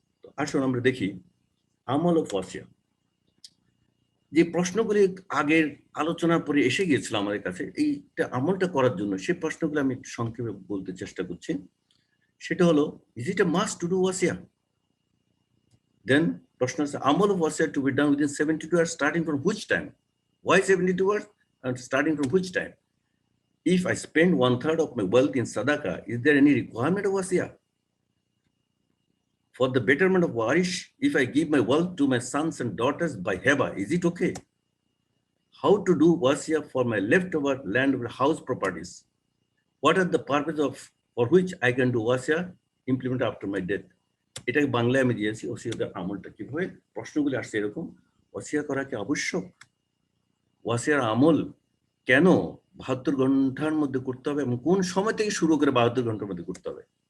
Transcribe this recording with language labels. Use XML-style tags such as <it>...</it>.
<bn>তো আসুন আমরা দেখি আমল অফ ওয়াসিয়া। যে প্রশ্নগুলি আগের আলোচনার পরে এসে গিয়েছিল আমাদের কাছে, এইটা আমলটা করার জন্য, সেই প্রশ্নগুলো আমি একটু সংক্ষেপে বলতে চেষ্টা করছি।</bn> <en>সেটা হলো, is it a must to do ওয়াসিয়া? দেন প্রশ্ন আছে, আমল অফ ওয়াসিয়া to be done within 72 hours starting from which time? Why 72 hours and starting from which time? If I spend 1/3 of my wealth in sadaqah, is there any requirement of wasiya? For the betterment of warish, if I give my wealth to my sons and daughters by heba, is it okay? How to do wasiya for my leftover land or house properties? What are the purpose of for which I can do wasiya implement after my death?</en> <bn>এটাকে বাংলায় আমি দিয়েছি, ওসিয়াতের আমলটা কিভাবে। প্রশ্নগুলি আসছে এরকম, ওসিয়া করা কি আবশ্যক? ওয়াসিয়ার আমল কেন 72 ঘন্টার মধ্যে করতে হবে, এবং কোন সময় থেকে শুরু করে 72 ঘন্টার মধ্যে করতে হবে?</bn>